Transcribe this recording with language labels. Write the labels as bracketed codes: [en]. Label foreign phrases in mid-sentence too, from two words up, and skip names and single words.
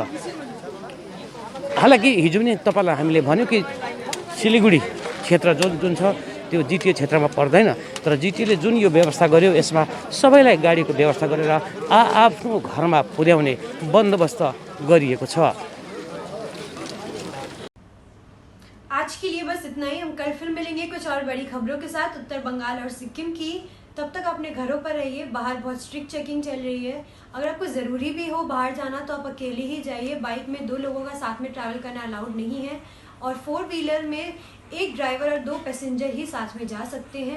[ne] हालाकि हिजो पनि तपाईँलाई हामीले भन्यो कि सिलिगुडी क्षेत्र जुन छ त्यो जिटिए क्षेत्रमा पर्दैन, तर जिटिएले जुन यो व्यवस्था गर्यो यसमा सबैलाई गाडीको व्यवस्था गरेर आफ्नो घरमा पुर्याउने बन्दोबस्त गरिएको छ। [hi] आज के लिए बस इतना ही। हम कल फिर मिलेंगे कुछ और बड़ी खबरों के साथ उत्तर बंगाल और सिक्किम की। तब तक अपने घरों पर रहिए। बाहर बहुत स्ट्रिक्ट चेकिंग चल रही है। अगर आपको ज़रूरी भी हो बाहर जाना तो आप अकेले ही जाइए। बाइक में 2 लोगों का साथ में ट्रैवल करना अलाउड नहीं है और 4 व्हीलर में 1 ड्राइवर और 2 पैसेंजर ही साथ में जा सकते हैं।